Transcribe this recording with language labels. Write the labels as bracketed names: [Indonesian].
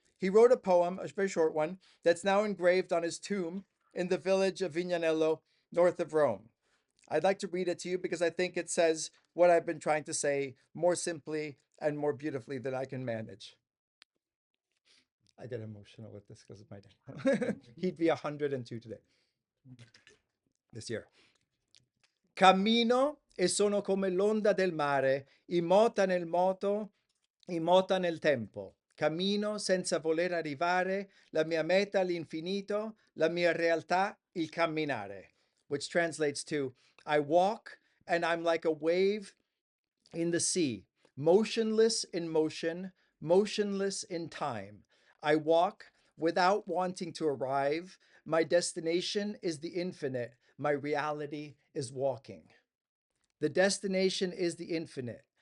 [English] He wrote a poem, a very short one, that's now engraved on his tomb in the village of Vignanello, north of Rome. I'd like to read it to you because I think it says what I've been trying to say more simply and more beautifully than I can manage. I get emotional with this because of my dad. He'd be 102 today, this year. [Italian] Cammino e sono come l'onda del mare, immota nel moto, immota nel tempo. Cammino senza voler arrivare, la mia meta l'infinito, la mia realtà il camminare. [English] Which translates to, I walk and I'm like a wave in the sea, motionless in motion, motionless in time. I walk without wanting to arrive. My destination is the infinite. My reality is walking. The destination is the infinite.